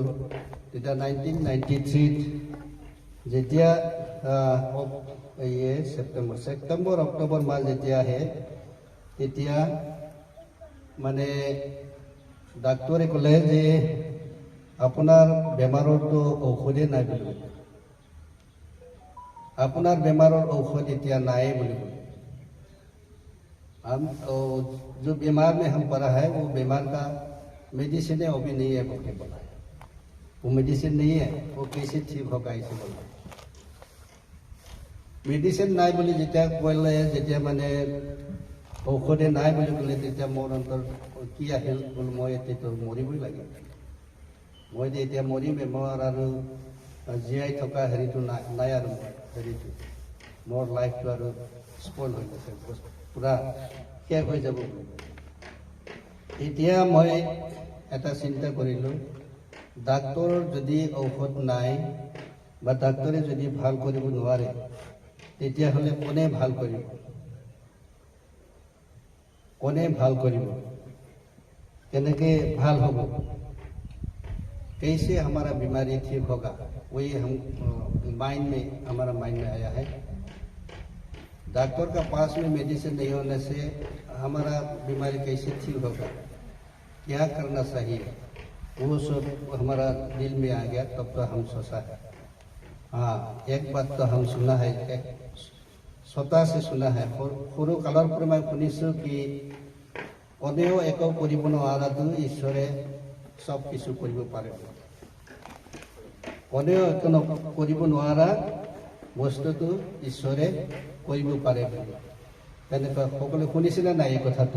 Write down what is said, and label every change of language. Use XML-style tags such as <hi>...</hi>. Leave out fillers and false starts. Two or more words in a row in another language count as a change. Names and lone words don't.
<as>তেতিয়া 1993 যেতিয়া ছেপ্টেম্বৰ অক্টোবৰ মাহ যেতিয়া আহে, তেতিয়া মানে ডাক্তৰে ক'লে যে আপোনাৰ বেমাৰৰতো ঔষধে নাই বুলি ক'লে, আপোনাৰ বেমাৰৰ ঔষধ এতিয়া নাই বুলি ক'লে।</as> <hi>हम जो बीमार में हम पड़ा है वो बीमार का मेडिसिन है वो भी नहीं है बोल के बोला है। वो मेडिसिन नहीं है वो कैसे ठीक होगा ऐसे बोला।</hi> <as>मेडिसिन নাই বুলি যেতিয়া কলে যেতিয়া মানে ঔষধে নাই বুলি ক'লে তেতিয়া মোৰ অন্তৰ কি আহিল বোলো মই এতিয়া মৰিবই লাগে। মই যে এতিয়া মৰিমে মোৰ আৰু জীয়াই থকা হেৰিটো নাই আৰু হেৰিটো মোৰ লাইফটো আৰু স্পইল হৈ গৈছে পুৰা শেষ হৈ যাব। এতিয়া মই এটা চিন্তা কৰিলোঁ ডাক্তৰৰ যদি ঔষধ নাই বা ডাক্তৰে যদি ভাল কৰিব নোৱাৰে তেতিয়াহ'লে কোনে ভাল কৰিব? কোনে ভাল কৰিব? কেনেকৈ ভাল হ'ব?</as> <hi>कैसे हमारा बीमारी ठीक होगा? वही हम माइंड में हमारा माइंड में आया है। डॉक्टर का पास में मेडिसिन नहीं होने से हमारा बीमारी कैसे ठीक होगा? क्या करना चाहिए? वो सब हमारा दिल में आ गया। तब तो हम सोचा है हाँ एक बात तो हम सुना है स्वतः से सुना है</hi> <as>সৰু কালৰ পৰা মই শুনিছোঁ কি কোনেও একো কৰিব নোৱাৰাটো ঈশ্বৰে সব কিছু কৰিব পাৰে। কোনেও একো কৰিব নোৱাৰা বস্তুটো ঈশ্বৰে কৰিব পাৰে। তেনেকুৱা সকলোৱে শুনিছিলে নাই এই কথাটো?</as>